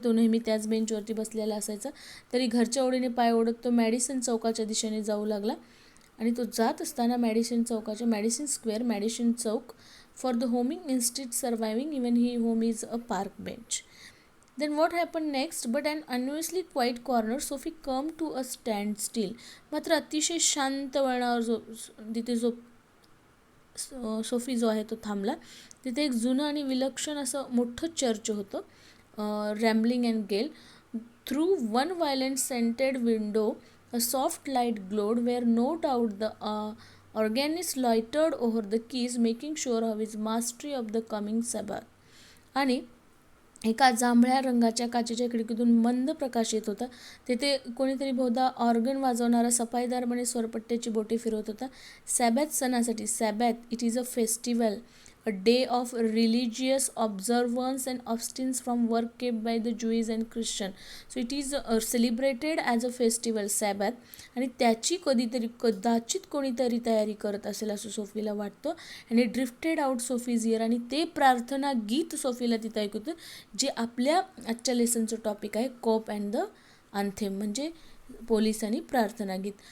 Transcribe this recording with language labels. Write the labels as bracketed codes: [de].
[mr] तो नेहमी त्याच बेंचवरती बसलेला असायचा. तरी घरच्या ओढीने पाय ओढत तो मॅडिसन चौकाच्या दिशेने जाऊ लागला. आणि तो जात असताना [en] Madison square, Madison चौक, for the homing instinct surviving even he home is a park bench. Then what happened next? But an unusually quiet corner, Sophie came to a standstill. [mr] मात्र अतिशय शांत वळणावर तिथे सोफी जो आहे तो थांबला. तिथे एक जुनं आणि विलक्षण असं मोठं चर्च होतं. [en] Rambling and gabled. Through one violent scented window a soft light glowed, where no doubt the organist loitered over the keys, making sure of his mastery of the coming Sabbath. [mr] आणि एका जांभळ्या रंगाच्या काचेच्या खिडकीतून मंद प्रकाश येत होता. तेथे कोणीतरी बहुधा ऑर्गन वाजवणारा सफाईदारपणे स्वरपट्ट्याची बोटे फिरवत होता. [en] Sabbath सणासाठी, Sabbath it is a festival, a day of religious observance and abstinence from work kept by the Jews and Christian. So it is celebrated as a festival, Sabbath. [mr] आणि त्याची कदाचित कोणीतरी तयारी करत असेल असं सोफीला वाटतं. आणि [en] Drifted out Sophie's ear. [mr] आणि ते प्रार्थना गीत सोफीला तिथं ऐकू होतं, जे आपल्या आजच्या लेसनचं टॉपिक आहे, कॉप अँड द अँथेम, म्हणजे पोलीस आणि प्रार्थना गीत.